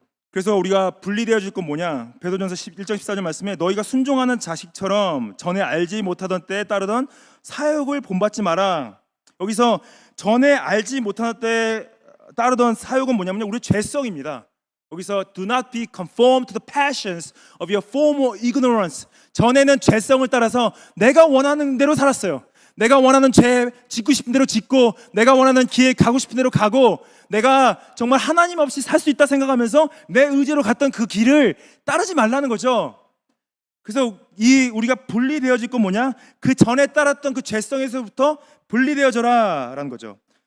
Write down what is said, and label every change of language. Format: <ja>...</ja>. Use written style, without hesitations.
<ko>그래서 우리가 분리되어질 건 뭐냐? 베드로전서 1장 14절 말씀에 너희가 순종하는 자식처럼 전에 알지 못하던 때에 따르던 사욕을 본받지 마라. 여기서 전에 알지 못하던 때에 따르던 사욕은 뭐냐면 우리 죄성입니다. 여기서</ko> <en>do not be conformed to the passions of your former ignorance.</en> <ko>전에는 죄성을 따라서 내가 원하는 대로 살았어요. 내가 원하는 죄 짓고 싶은 대로 짓고 내가 원하는 길에 가고 싶은 대로 가고 내가 정말 하나님 없이 살 수 있다 생각하면서 내 의지로 갔던 그 길을 따르지 말라는 거죠. 그래서 우리가 분리되어질 건 뭐냐? 그 전에 따랐던 그 죄성에서부터 분리되어져라 라는 거죠.</ko>